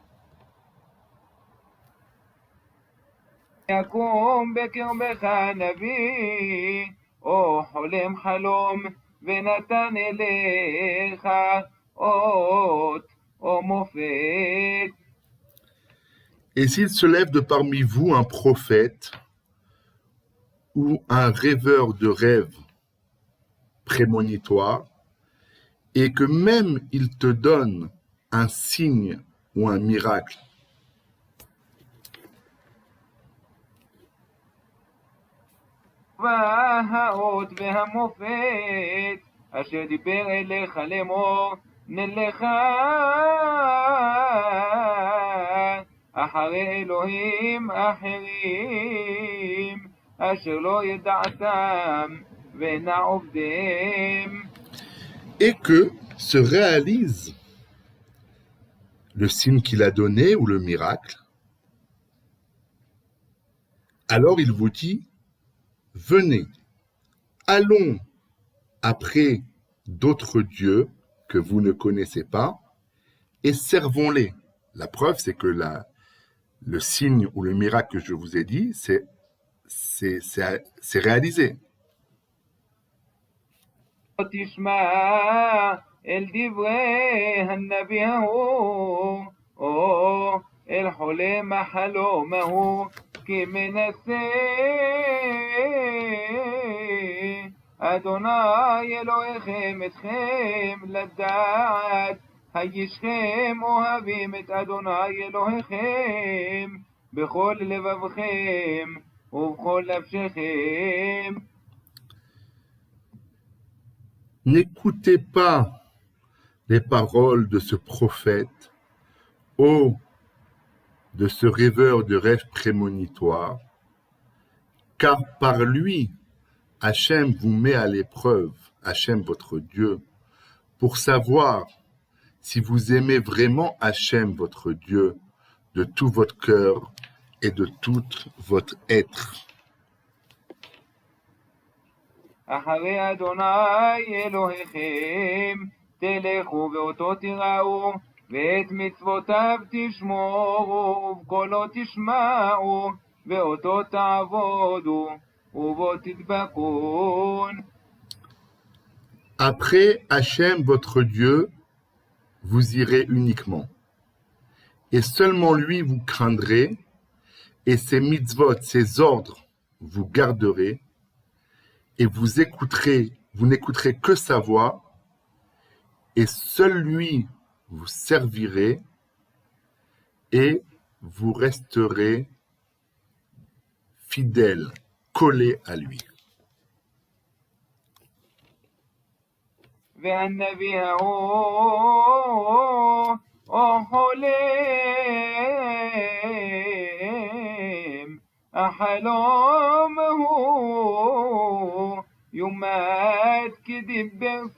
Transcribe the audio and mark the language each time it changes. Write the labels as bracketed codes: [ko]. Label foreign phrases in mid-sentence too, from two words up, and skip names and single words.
[he] יקום בקרבך נביא או חולם חלום ונתן אליך אות או מופת. [fr] Et s'il se lève de parmi vous un prophète ou un rêveur de rêves prémonitoire, et que même il te donne un signe ou un miracle, [he] והאות והמופת אשר דיבר אליך לאמור נלך אחרי אלוהים אחרים אשר לא ידעתם ואינה עובדיהם. [fr] et que se réalise le signe qu'il a donné ou le miracle, alors il vous dit, venez, allons après d'autres dieux que vous ne connaissez pas et servons-les. La preuve, c'est que le signe ou le miracle que je vous ai dit, c'est réalisé. [he] תשמע אל דברי הנביא ההוא, או אל חולם החלום ההוא, כי מנסה אדוני אלוהיכם אתכם לדעת, הישכם אוהבים את אדוני אלוהיכם בכל לבבכם ובכל נפשכם. [fr] N'écoutez pas les paroles de ce prophète, ô de ce rêveur de rêves prémonitoires, car par lui, Hachem vous met à l'épreuve, Hachem votre Dieu, pour savoir si vous aimez vraiment Hachem votre Dieu de tout votre cœur et de tout votre être. [he] אחרי אדוני אלוהיכם תלכו ואותו תראו ואת מצוותיו תשמורו ובקולו תשמעו ואותו תעבודו ובו תדבקון. [fr] Après Hachem votre Dieu, vous irez uniquement. Et seulement lui vous craindrez, et ses mitzvot, ses ordres, vous garderez, et vous n'écouterez que sa voix, et seul lui vous servirez, et vous resterez fidèles, collés à lui. [he] והנביא ההוא או חולם החלום הוא יומת כדיבר